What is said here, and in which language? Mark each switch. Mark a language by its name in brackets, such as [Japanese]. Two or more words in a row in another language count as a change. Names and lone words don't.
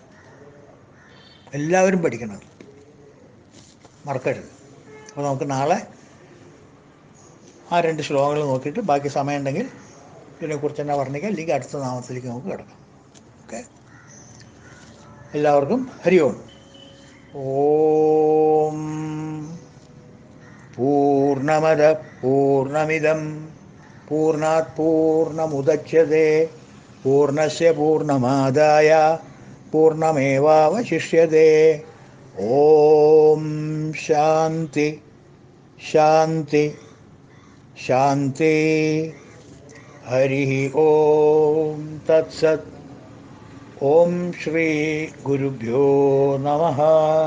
[Malayalam] എല്ലാവരും പഠിക്കണം, മറക്കരുത്. അപ്പോൾ നമുക്ക് നാളെ ആ 2 ശ്ലോകങ്ങൾ നോക്കിയിട്ട് ബാക്കി സമയമുണ്ടെങ്കിൽ ഇതിനെക്കുറിച്ച് തന്നെ പറഞ്ഞേക്കാം, അല്ലെങ്കിൽ അടുത്ത നാമത്തിലേക്ക് നമുക്ക് കിടക്കാം. ഓക്കെ, എല്ലാവർക്കും [Sanskrit] ഹരി ഓം. ഓം പൂർണ്ണമദ പൂർണ്ണമിദം പൂർണ്ണാത് പൂർണ്ണമുദച്യതേ പൂർണ്ണസ്യ പൂർണ്ണമാദായ പൂർണ്ണമേവാവശിഷ്യതേ. ഓം ശാന്തി ശാന്തി ശാന്തി. ഹരി ഓം തത്സത്. ഓം ശ്രീ ഗുരുഭ്യോ നമഃ.